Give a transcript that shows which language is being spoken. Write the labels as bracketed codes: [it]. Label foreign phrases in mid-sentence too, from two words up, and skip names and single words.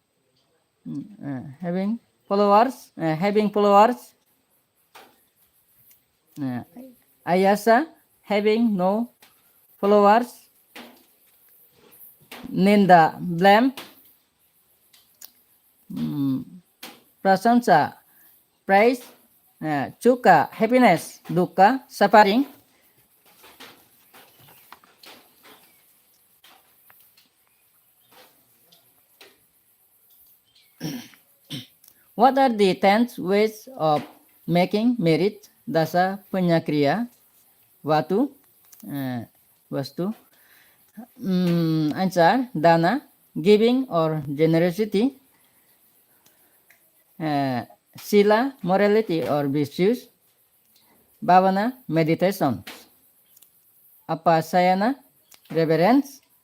[en] having followers; ayasa, having no followers; ninda, blame; prasansa, praise; chuka, happiness; dukkha, suffering. What are the 10 ways of making merit? [sa] Dasa punyakriya, vatu, vastu. [en] Answer: dana, giving or generosity; sila, morality or virtues; bhavana, meditation; apasayana, reverence;